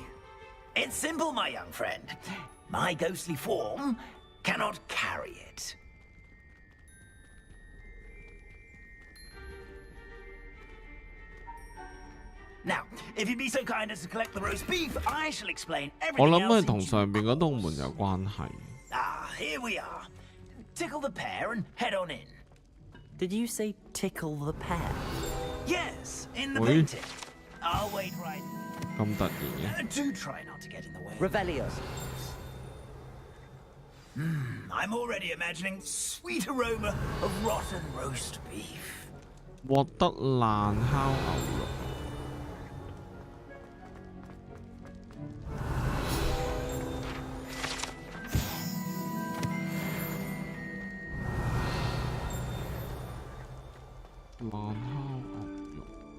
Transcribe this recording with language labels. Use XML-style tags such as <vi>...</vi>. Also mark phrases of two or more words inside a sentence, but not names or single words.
<en>It's simple, my young friend. My ghostly form cannot carry it. Now, if you'd be so kind as to collect the roast beef, I shall explain</en> <yue>我</yue> <en>everything</en> <yue>諗</yue> <en>else</en> <yue>係同</yue> <en>in</en> <yue>上邊嗰道門有關係。</yue> <en>Ah, here we are. Tickle the pear and head on in. Did you say tickle the pear? Yes, in the Oi. painting. I'll wait right.</en> <yue>咁突然嘅。</yue> <en>Do try not to get in the way. Revelio. I'm already imagining sweet aroma of rotten roast beef.</en> <yue>獲得爛烤牛肉。爛烤牛肉。</yue>